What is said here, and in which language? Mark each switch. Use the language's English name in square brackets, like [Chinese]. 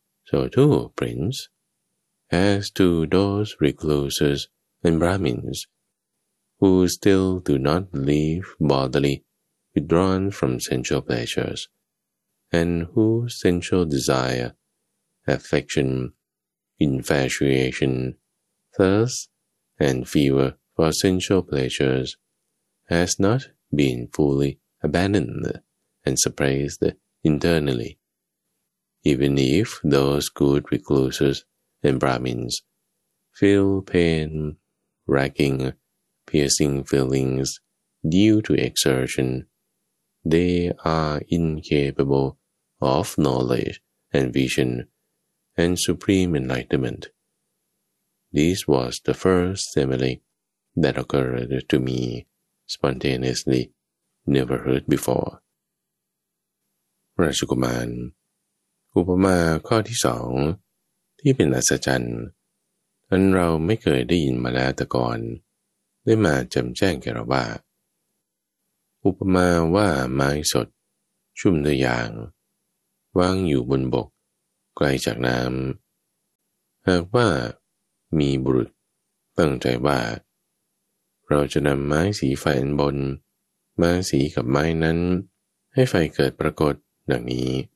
[English] So too, Prince, as to those recluses and Brahmins who still do not live bodily withdrawn from sensual pleasures, and whose sensual desire, affection, infatuation, thirst, and fever for sensual pleasures has not been fully abandoned and suppressed internally. Even if those good recluses and Brahmins feel pain, racking, piercing feelings due to exertion, they are incapable of knowledge and vision and supreme enlightenment. This was the first simile that occurred to me spontaneously, never heard before. [Thai] Rajagumanอุปมาข้อที่สองที่เป็นอัศจรรย์อันเราไม่เคยได้ยินมาแล้วแต่ก่อนได้มาจำแจ้งแก่เราว่า อุปมาว่าไม้สดชุ่มด้วยยางวางอยู่บนบกไกลจากน้ำหากว่ามีบุรุษตั้งใจว่าเราจะนำไม้สีไฟอันบนมาสีกับไม้นั้นให้ไฟเกิดปรากฏดังนี้